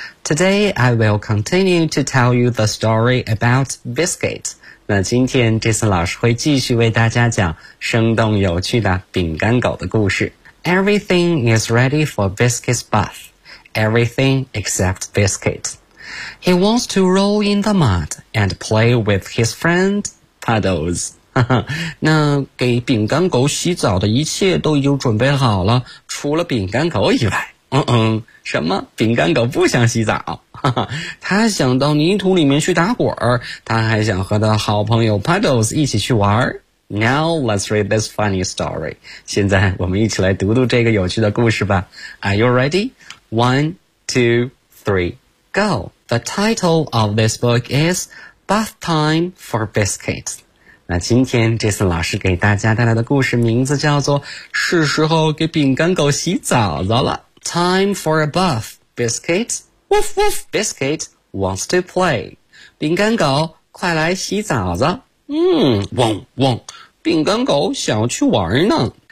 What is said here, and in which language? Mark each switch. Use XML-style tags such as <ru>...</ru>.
<en>Today, I will continue to tell you the story about Biscuit.</en> <zh>那今天 Jason 老师会继续为大家讲生动有趣的饼干狗的故事。</zh> <en>Everything is ready for Biscuit's bath. Everything except Biscuit. He wants to roll in the mud and play with his friend, Puddles.</en> <zh>那给饼干狗洗澡的一切都已经准备好了，除了饼干狗以外。什么？饼干狗不想洗澡。他想到泥土里面去打滚，他还想和他好朋友 Puddles 一起去玩。</zh> <en>Now let's read this funny story.</en> <zh>现在我们一起来读读这个有趣的故事吧。</zh> <en>Are you ready? 1, 2, 3, go. The title of this book is Bath Time for Biscuit.</en> <zh>那今天 Jason 老师给大家带来的故事名字叫做是时候给饼干狗洗澡澡了。</zh> <en>Time for a bath, Biscuit. Woof woof. Biscuit wants to play.</en> <zh>饼干狗快来洗澡澡。汪汪。饼干狗想去玩呢。</zh>